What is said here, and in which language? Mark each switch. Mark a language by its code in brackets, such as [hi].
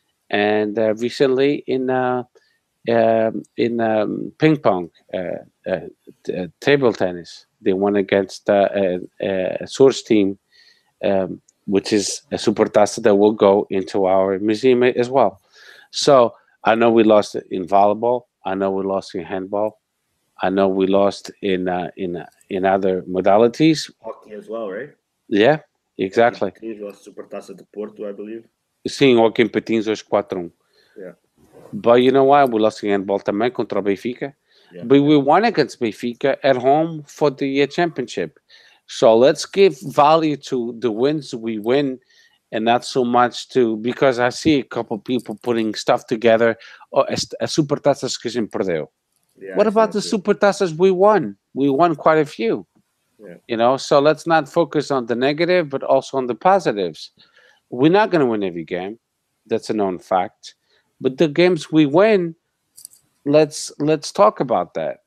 [en] And recently in ping pong, table tennis, they won against a source team, which is a Supertaça that will go into our museum as well. So I know we lost in volleyball. I know we lost in handball. I know we lost in other modalities. Hockey as well, right? Yeah, exactly. We lost Supertaça de Porto, I believe. [pt] Sim, hockey em patins hoje 4-1. [en] Yeah. But you know what? We lost in handball [pt] também contra o [en] Benfica. Yeah. But we won against Benfica at home for the championship. So let's give value to the wins we win, and not so much because I see a couple people putting stuff together. [pt] Oh, a Supertaças que a gente perdeu. [en] Yeah, what about the Supertaças we won? We won quite a few. Yeah. So let's not focus on the negative, but also on the positives. We're not going to win every game. That's a known fact. But the games we win, let's talk about that.